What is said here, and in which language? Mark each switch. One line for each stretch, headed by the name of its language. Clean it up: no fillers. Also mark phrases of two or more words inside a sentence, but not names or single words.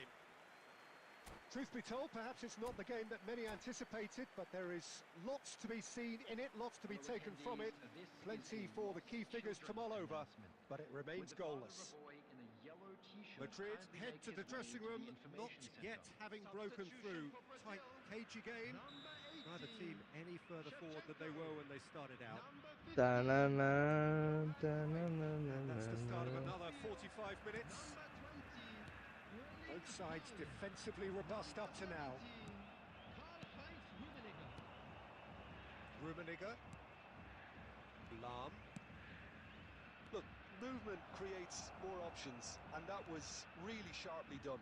English: Truth be told, perhaps it's not the game that many anticipated, but there is lots to be seen in it, lots to be taken from it. Plenty for the key figures to mull over, but it remains goalless. Madrid head to the dressing room, not yet having broken through. Tight, cagey game. Neither team any further forward than they were when they started out. Ta-na-na, And that's the start of ta-na-na-na-na. another 45 minutes. Both sides defensively robust up to now. Rummenigge. Lahm. Look, movement creates more options, and that was really sharply done.